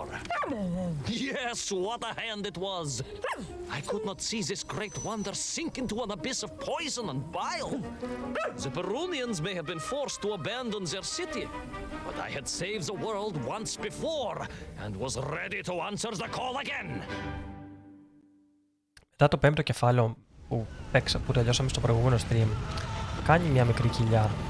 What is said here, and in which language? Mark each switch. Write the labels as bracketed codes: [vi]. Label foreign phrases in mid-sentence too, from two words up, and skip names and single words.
[en] Yes, what a hand it was! I could not see this great wonder sink into an abyss of poison and bile. The Perunians may have been forced to abandon their city, but I had saved the world once before and was ready to answer the call again. [el] Μετά το πέμπτο κεφάλαιο που τελειώσαμε στο προηγούμενο stream, κάνει μια μικρή κοιλιά.